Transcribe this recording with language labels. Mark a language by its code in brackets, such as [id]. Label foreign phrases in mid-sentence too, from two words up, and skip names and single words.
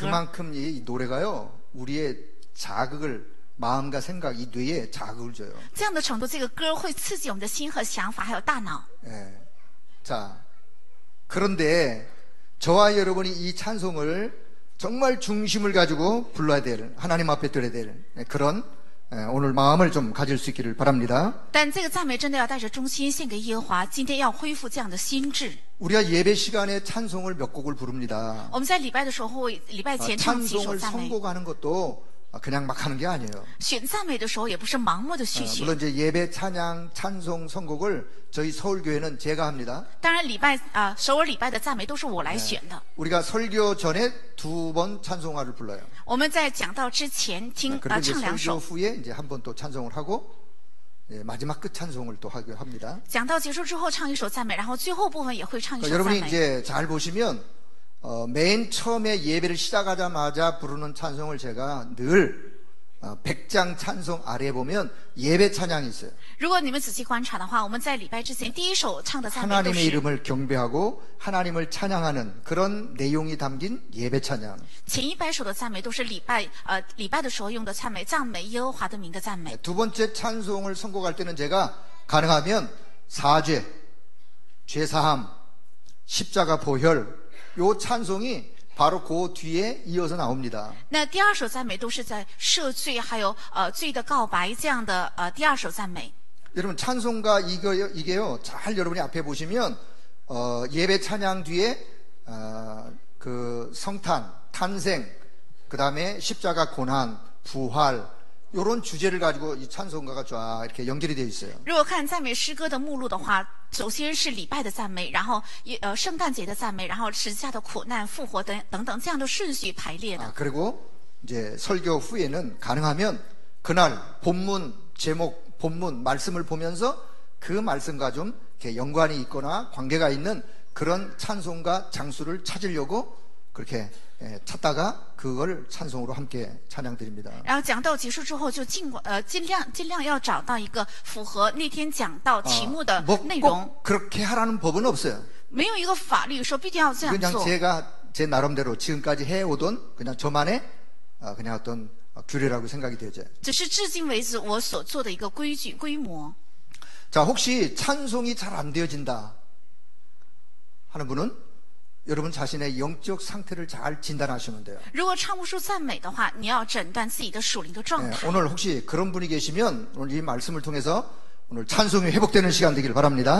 [ko] 그만큼 이 노래가요 우리의 자극을 마음과 생각 이 뇌에 자극을 줘요. [zh] 这样的程度，这个歌会刺激我们的心和想法，还有大脑。 [ko] 예. 자 그런데 저와 여러분이 이 찬송을 정말 중심을 가지고 불러야 될 하나님 앞에 드려야 될 그런 오늘 마음을 좀 가질 수 있기를 바랍니다. [zh] 但这个赞美真的要带着忠心献给耶和华。今天要恢复这样的心智。 [ko] 우리가 예배 시간에 찬송을 몇 곡을 부릅니다. [zh] 我们在礼拜的时候，礼拜前唱几首 [ko] 찬송을 [zh] 赞美。 [ko] 선곡하는 것도 그냥 막 하는 게 아니에요. [zh] 选赞美的时候，也不是盲目的去选。 [ko] 물론 이제 예배 찬양 찬송 선곡을 저희 서울교회는 제가 합니다. [zh] 当然，首尔礼拜的赞美都是我来选的。 [ko] 우리가 설교 전에 2번 찬송화를 불러요. [zh] 我们在讲道之前 [ko] 그리고 이제 [zh] 唱2 [ko] 설교 [zh] 首， [ko] 후에 이제 한 번 또 찬송을 하고 예, 마지막 끝 찬송을 또 하기도 합니다. [zh] 讲道结束之后唱一首赞美，然后最后部分也会唱一首 [ko] 그러니까 [zh] 赞 [ko] 여러분이 [zh] 美。 [ko] 이제 잘 보시면 맨 처음에 예배를 시작하자마자 부르는 찬송을 제가 늘 100장 찬송 아래에 보면 예배 찬양이 있어요. [zh] 如果你们仔细观察的话，我们在礼拜之前第一首唱的赞美都 [ko] 하나님의 [zh] 是 [ko] 이름을 경배하고 하나님을 찬양하는 그런 내용이 담긴 예배 찬양. [zh] 前100首的赞美都是礼拜的时候用的赞美，赞美耶和华的名的赞美。 [ko] 두 번째 찬송을 선곡할 때는 제가 가능하면 사죄, 죄사함, 십자가 보혈 요 찬송이 바로 그 뒤에 이어서 나옵니다. [zh] 那第2首赞美都是在赦罪，还有罪的告白这样的第2首赞美。 [ko] 여러분 찬송가 이게요 잘 여러분이 앞에 보시면 예배 찬양 뒤에 그 성탄, 탄생, 그 다음에 십자가 고난, 부활 이런 주제를 가지고 이 찬송가가 쫙 이렇게 연결이 되어 있어요. [zh] 如果看赞美诗歌的目录的话，首先是礼拜的赞美，然后圣诞节的赞美，然后十字架的苦难、复活等等这样的顺序排列的。 [ko] 그리고 이제 설교 후에는 가능하면 그날 본문 제목, 본문 말씀을 보면서 그 말씀과 좀 이렇게 연관이 있거나 관계가 있는 그런 찬송가 장수를 찾으려고 그렇게 찾다가 그걸 찬송으로 함께 찬양드립니다. [zh] 然后讲道结束之后，就尽量要找到一个符合那天讲道题目的内容。 [ko] 꼭 그렇게 하라는 법은 없어요. [zh] 没有一个法律说必定要这样 [ko] 그냥 [zh] 做。 [ko] 제가 제 나름대로 지금까지 해오던 그냥 저만의 그냥 어떤 규례라고 생각이 되죠. [zh] 只是至今为止我所做的一个规矩规模。 [ko] 자, 혹시 찬송이 잘 안 되어진다 하는 분은 여러분 자신의 영적 상태를 잘 진단하시면 돼요. [zh] 如果唱不出赞美的话，你要诊断自己的属灵的状态。 [ko] 오늘 혹시 그런 분이 계시면 오늘 이 말씀을 통해서 오늘 찬송이 회복되는 시간 되길 바랍니다.